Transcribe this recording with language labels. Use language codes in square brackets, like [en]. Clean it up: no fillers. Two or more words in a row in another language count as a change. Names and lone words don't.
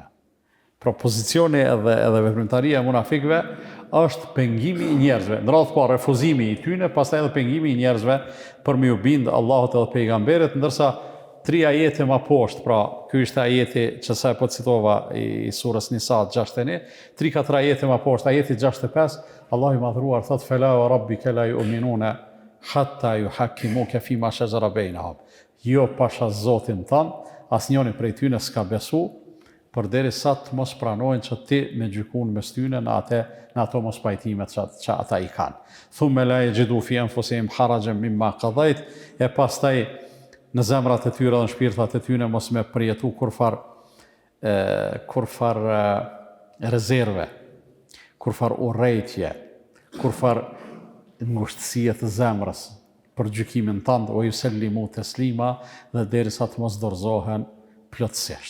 [sq] Pra pozicioni edhe veprimtaria e munafikëve është pengimi i njerëzve, në radhë pa refuzimi i tyne, pastaj edhe pengimi i njerëzve për me u bindë Allahut edhe pejgamberit, ndërsa 3 ajete ma poshtë, pra ky ishte ajeti që sa e po citova i surës Nisa 61, 3-4 ajete ma poshtë, ajeti 65, Allah i madhruar thot [ar] فلا وربك لا يؤمنون حتى يحكموك فيما شجر بينهم. [sq] Jo pasha Zotin tan, asnjëri prej tyre s'ka besu, përderisa të mos pranojnë që ti me gjykun mes tyre në ato mos pajtimet që ata i kanë. [ar] ثم لا يجدوا في أنفسهم حرجا مما قضيت, [sq] e pastaj në zemrat e tyre dhe në shpirtat e tyre mos me përjetu kurfar rezerve, kurfar urrejtje, kurfar ngushtësie të zemrës për gjykimin tënd, o [ar] يسلموا تسليما, [sq] dhe derisa të mos dorëzohen plotësisht.